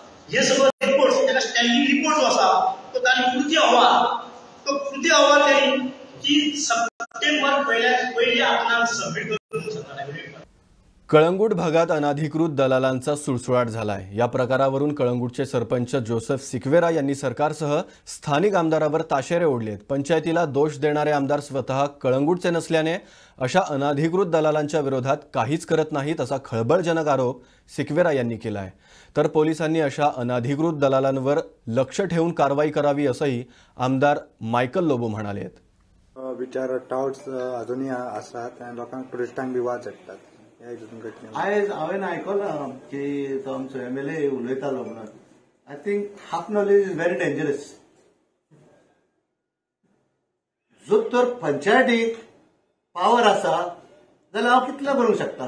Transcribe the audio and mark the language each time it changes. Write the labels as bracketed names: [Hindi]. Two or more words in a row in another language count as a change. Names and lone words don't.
[Konkani] हे सगळं रिपोर्ट त्याला [English] standing report [Konkani] जो आसा तो ताणी कृती अहवाल त्यांनी की सप्टेंबर पयल्या आपणाक सबमिट करून सांगता. [Marathi] कळंगूट भागात अनधिकृत दलालांचा सुळसुळाट झालाय. या प्रकारावरून कळंगूटचे सरपंच जोसेफ सिक्वेरा यांनी सरकारसह स्थानिक आमदारावर ताशेरे ओढलेत. पंचायतीला दोष देणारे आमदार स्वतः कळंगूटचे नसल्याने अशा अनधिकृत दलालांच्या विरोधात काहीच करत नाहीत असा खळबळजनक आरोप सिक्वेरा यांनी केलाय. तर पोलिसांनी अशा अनधिकृत दलालांवर लक्ष ठेवून कारवाई करावी असंही आमदार मायकल लोबो म्हणाले. [Konkani] विचार टाउट्स अजूनही असतात आणि लोकांक टुरिस्टांक बी वाज हाडटात. आयज हांवें आयकलां की तो आमचो MLA उलयतालो म्हणून. [English] I think half knowledge is very dangerous. [Konkani] जो तर पंचायतीक पावर आसा जाल्यार हांव कितलो करूंक शकतालो.